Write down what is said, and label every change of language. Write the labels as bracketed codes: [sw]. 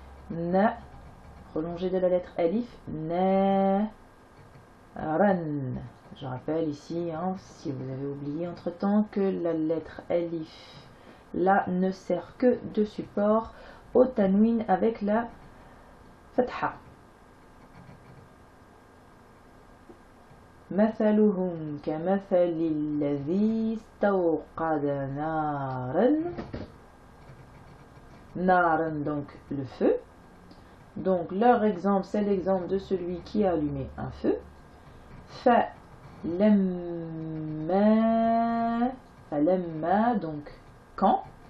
[fr] Na, prolongé de la lettre alif, na, ran. Je rappelle ici, hein, si vous avez oublié entre temps, que la lettre alif là ne sert que de support au tanwin avec la fatha. [ar] مثلهم كمثل الذي استوقد نارا. [fr] Naran, donc le feu. Donc leur exemple c'est l'exemple de celui qui a allumé un feu. Falamma, donc quand.